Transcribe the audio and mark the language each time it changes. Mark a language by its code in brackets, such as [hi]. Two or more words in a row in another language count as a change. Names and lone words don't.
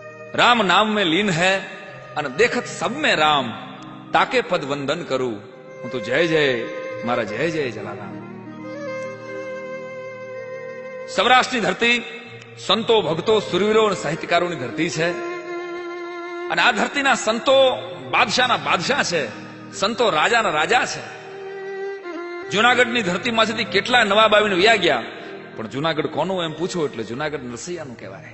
[hi] राम नाम में लीन है અને દેખત સબ में राम ताके पद वंदन करूं [gu] હું તો [hi] जय जय मारा जय जय जलाराम। [gu] સૌરાષ્ટ્રની ધરતી સંતો ભક્તો સુરવીરો અને સાહિત્યકારોની ધરતી છે અને આ ધરતીના સંતો બાદશાહના બાદશાહ છે, સંતો રાજાના રાજા છે। જુનાગઢની ધરતીમાંથી કેટલા નવાબ આવીને વ્યા ગયા, પણ જુનાગઢ કોનું એમ પૂછો એટલે જુનાગઢ નરસૈયાનું કહેવાય।